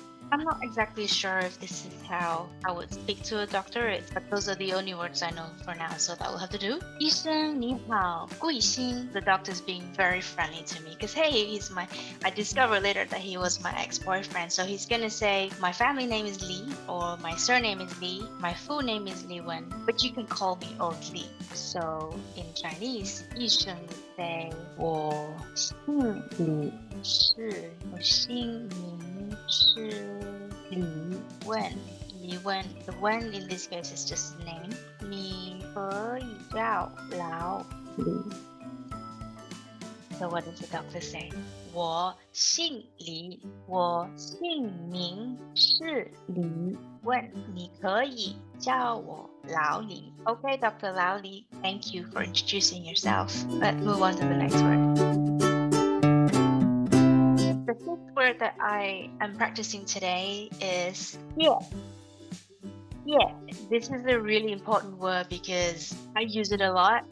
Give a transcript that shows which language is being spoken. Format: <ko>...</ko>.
<en>I'm not exactly sure if this is how I would speak to a doctor, but those are the only words I know for now, so that will have to do.</en> <zh>医生你好，贵姓?</zh> <en>The doctor's being very friendly to me because hey, I discovered later that he was my ex-boyfriend, so he's gonna say my family name is Li or my surname is Li, my full name is Li Wen, but you can call me old Li. So in Chinese,</en> <zh>医生</zh> <en>say</en> <zh>我姓李，我姓名是李问。</zh> <en>李问 the Wen in this case is just a name.</en> <zh>你可以叫老李。</zh> <en>So what does the doctor say?</en> <zh>我姓李，我姓名是李问，你可以叫我老李。</zh> <en>Okay, Dr. Lao Li, thank you for introducing yourself. Let's move on to the next word. The fifth word that I am practicing today is yeah. Yeah, this is a really important word because I use it a lot.</en>